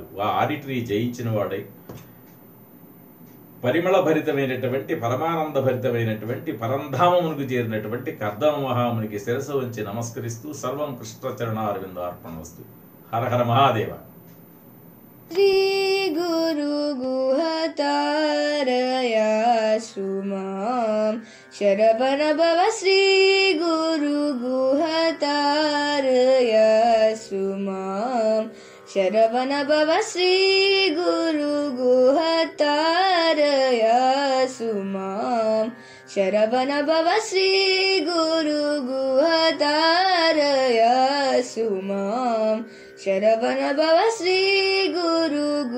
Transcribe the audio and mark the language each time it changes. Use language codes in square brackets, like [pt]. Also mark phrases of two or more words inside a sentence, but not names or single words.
[te] ఆ ఆడిటరీ జయించిన వాడై పరిమళ భరితమైనటువంటి పరమానంద భరితమైనటువంటి పరంధామమునకు చేరినటువంటి కర్దమ మహామునికి శిరస్సు వంచి నమస్కరిస్తూ [sa] సర్వం కృష్ణచరణారవిందార్పణమస్తు. హర హర మహాదేవ. శ్రీ గురు గుహతారయాసు మాం శరవణ భవ. శ్రీ గురు గుహతారయాసు మాం शरवण भव श्री गुरु गुहतारयासु मां शरवण भव श्री गुरु गुहतारयासु मां शरवण भव श्री गुरु